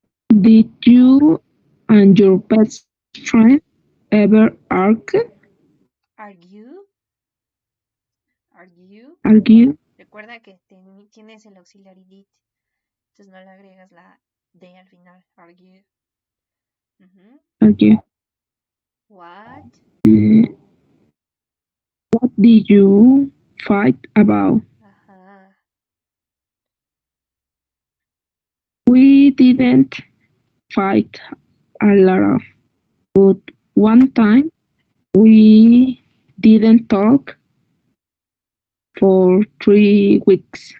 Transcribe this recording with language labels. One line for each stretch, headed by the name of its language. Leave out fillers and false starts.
English: Did you and your best friend ever argue? Argue, argue. Argue?
Spanish: Recuerda que tienes el auxiliary did, entonces no le agregas la D al final.
English: Argue. Ujú. Argue? What? Uh, what did you fight about? Ajá. We didn't fight a lot of, but one time we didn't talk for 3 weeks.